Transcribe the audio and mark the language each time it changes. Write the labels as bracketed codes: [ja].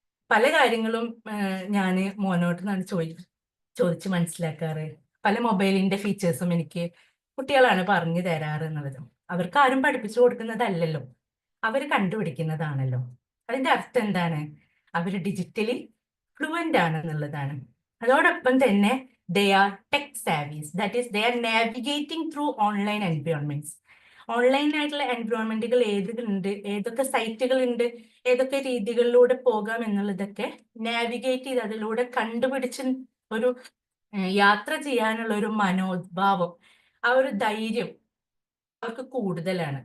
[ml] പല കാര്യങ്ങളും ഞാൻ മോനോട് നിന്നാണ് ചോദിച്ച് മനസ്സിലാക്കാറ്. പല മൊബൈലിന്റെ ഫീച്ചേഴ്സും എനിക്ക് കുട്ടികളാണ് പറഞ്ഞു തരാറ് എന്നുള്ളത്. അവർക്ക് ആരും പഠിപ്പിച്ചു കൊടുക്കുന്നതല്ലല്ലോ, അവർ കണ്ടുപിടിക്കുന്നതാണല്ലോ. അതിന്റെ അർത്ഥം എന്താണ്? അവർ ഡിജിറ്റലി ഫ്ലുവൻ്റ് ആണ് എന്നുള്ളതാണ്. അതോടൊപ്പം തന്നെ [en] they are tech savvies, that is they are navigating through online environments. [ml] Online ആയിട്ടുള്ള എൻവയോൺമെന്റുകൾ ഏതുണ്ട്, ഏതൊക്കെ സൈറ്റുകൾ ഉണ്ട്, ഏതൊക്കെ രീതികളിലൂടെ പോകാം എന്നുള്ളതൊക്കെ നാവിഗേറ്റ് ചെയ്ത് അതിലൂടെ കണ്ടുപിടിച്ച് ഒരു യാത്ര ചെയ്യാനുള്ള ഒരു മനോഭാവം, ആ ഒരു ധൈര്യം അവർക്ക് കൂടുതലാണ്.